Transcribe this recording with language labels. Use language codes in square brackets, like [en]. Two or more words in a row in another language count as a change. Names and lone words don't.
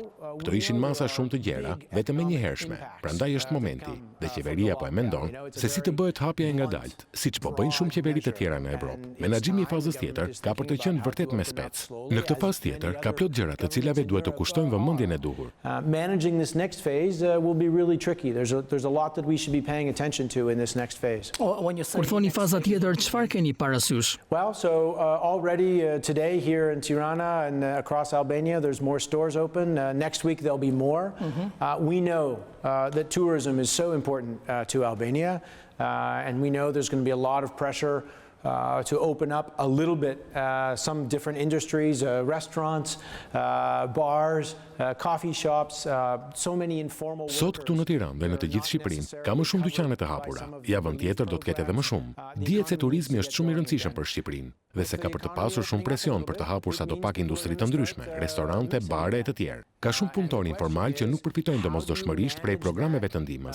[sq] Këto ishin masa shumë të gjera, vetëm e njëhershme. Prandaj është momenti, dhe qeveria po e mendon se si të bëhet hapja e ngadalt, siç po bëjnë shumë qeveri të tjera në Evropë. Menaxhimi i fazës tjetër ka për të qenë vërtet me spec. Në këtë fazë tjetër ka plot gjëra të cilave duhet të kushtojmë vëmendjen e duhur. [en] Managing this next phase will be really tricky. There's a lot that we should be paying attention to in this next phase. [sq] Kur thoni faza tjetër, çfarë keni parasysh? [en] Well, so already today here in Tirana and across Albania there's more stores open. Next week there'll be more. We know that tourism is so important to Albania and we know there's going to be a lot of pressure to open up a little bit some different industries, restaurants, bars, coffee shops, so many informal. [sq] Sot këtu në Tiranë dhe në të gjithë Shqipërinë ka më shumë dyqane të hapura. Javën tjetër do të ketë edhe më shumë. Dihet se turizmi është shumë i rëndësishëm për Shqipërinë dhe se ka për të pasur shumë presion për të hapur sadopak industri të ndryshme, restorante, bare e të tjerë. Ka shumë punëtorë informal që nuk përfitojnë domosdoshmërisht prej programeve të ndihmës.